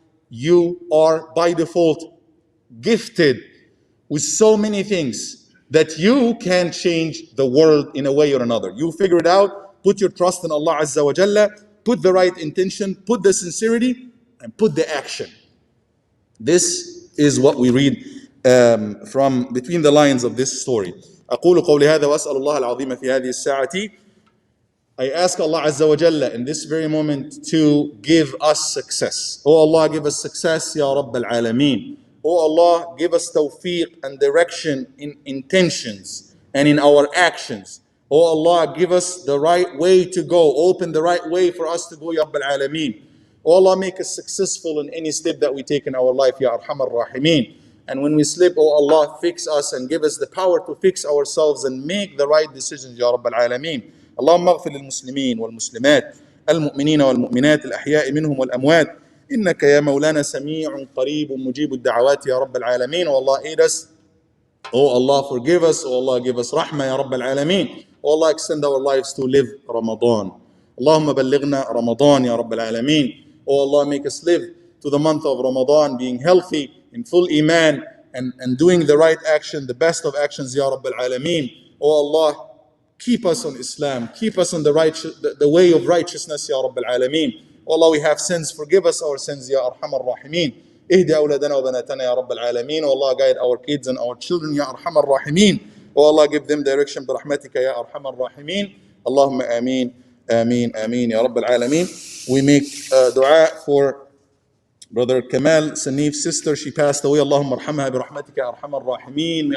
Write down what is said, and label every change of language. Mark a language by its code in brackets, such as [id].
[en] You are by default gifted with so many things that you can change the world in a way or another. You figure it out, put your trust in Allah Azza wa Jalla, put the right intention, put the sincerity, and put the action. This is what we read from between the lines of this story. [ar] أقول قولي هذا وأسأل الله العظيم في هذه الساعة. [en] I ask Allah Azza wa Jalla in this very moment to give us success. Oh Allah, give us success, Ya Rabb al-Alameen. Oh Allah, give us tawfiq and direction in intentions and in our actions. Oh Allah, give us the right way to go. Open the right way for us to go, Ya Rabb al-Alameen. Oh Allah, make us successful in any step that we take in our life, Ya Arhamar Rahimeen. And when we slip, oh Allah, fix us and give us the power to fix ourselves and make the right decisions, Ya Rabb al-Alameen. [ar] اللهم اغفر للمسلمين والمسلمات المؤمنين والمؤمنات الأحياء منهم والأموات إنك يا مولانا سميع قريب مجيب الدعوات يا رب العالمين. [en] Oh Allah, aid us. Oh Allah, forgive us. Oh Allah, give us rahmah ya Rabb al-Alameen. Oh Allah, extend our lives to live Ramadan. [ar] اللهم بلغنا رمضان يا رب العالمين. [en] Oh Allah, make us live to the month of Ramadan being healthy, in full iman, and doing the right action, the best of actions, Ya Rabb al-Alameen. Oh Allah, keep us on Islam, keep us on the way of righteousness, Ya Rabb al-Alameen. Oh Allah, we have sins, forgive us our sins, Ya Arhamar Rahimeen. [ar] اهدي أولادنا وبناتنا يا رب العالمين. [en] Oh Allah, guide our kids and our children, Ya Arhamar Rahimeen. Oh Allah, give them direction [ar] برحمتك يا أرحم الراحمين. اللهم آمين آمين آمين يا رب العالمين. [en] We make dua for Brother Kamal Sanif's sister. She passed away. [ar] Allahumma arhamha bi rahmatika ya arhamar rahimin.